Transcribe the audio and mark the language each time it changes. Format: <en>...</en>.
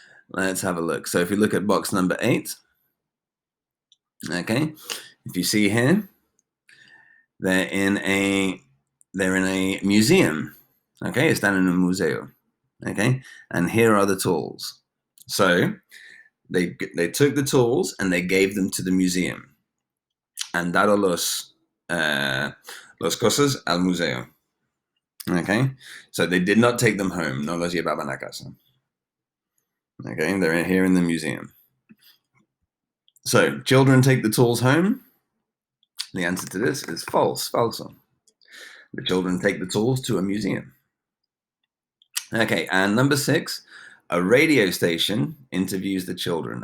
<en>Let's have a look. So if you look at box number 8, okay, if you see here, they're in a museum. Okay, están en un museo. Okay, and here are the tools. So they took the tools and they gave them to the museum.</en> <es>Han dado los cosas al museo.</es> <en>Okay, so they did not take them home. No los llevaban a casa. Okay, they're here in the museum. So, children take the tools home. The answer to this is false, falso. The children take the tools to a museum. Okay, and number 6, a radio station interviews the children.</en>